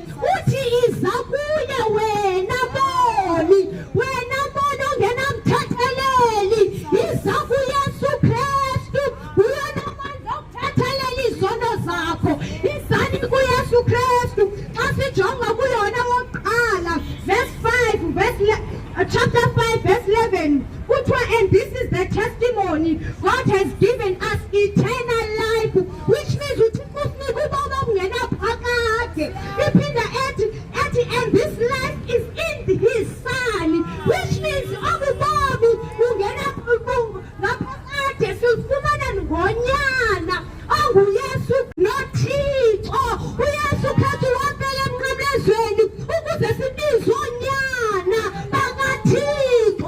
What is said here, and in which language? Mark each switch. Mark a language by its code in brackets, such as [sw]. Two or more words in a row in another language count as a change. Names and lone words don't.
[xh] Uthi iza kuye wena moni ongenamthetheleli, iza kuYesu Kristu, uyonamandla okuthethelela izono zakho. Izani kuYesu Kristu. Xa sijonga kuYohana wokuqala [en] verse 5 chapter 5 verse 11 [xh] kuthiwa, [en] and this is the testimony God has given us, eternal life, which means [xh] uThixo usinika ubomi obungenaphakade. Iphinde ethi [en] and this life is in his Son, which means [xh] obubomi bungenaphakade silufumana ngonyana onguYesu noThixo. uYesu Kristu wafela emnqamlezweni ukuze sibizwe onyana bakaThixo.